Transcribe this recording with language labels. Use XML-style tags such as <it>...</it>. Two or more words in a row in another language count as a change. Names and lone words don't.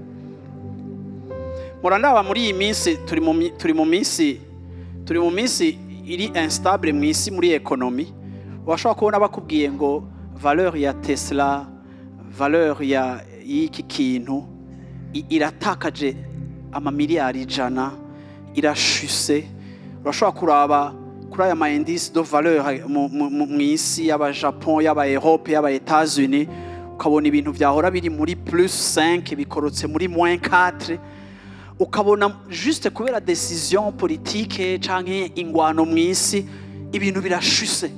<rn>Murandaba muri iyi minsi turi mu minsi iri instable mu isi muri economy, washobora kubona bakubwiye ngo valeur ya Tesla, valeur ya y'iki kintu iratakaje amamiliyari 100, irashuse. Urashobora kuraba kuri aya ma</rn> <fr>indice de valeur</fr> <rn>mu isi y'aba Japon, y'aba Europe, y'aba États-Unis, ukabona ibintu byahora biri muri +5 bikorotse muri -4, ukabona juste kubera</rn> <fr>décision politique</fr> <rn>canke ingwano mu isi ibintu birashuse.</rn>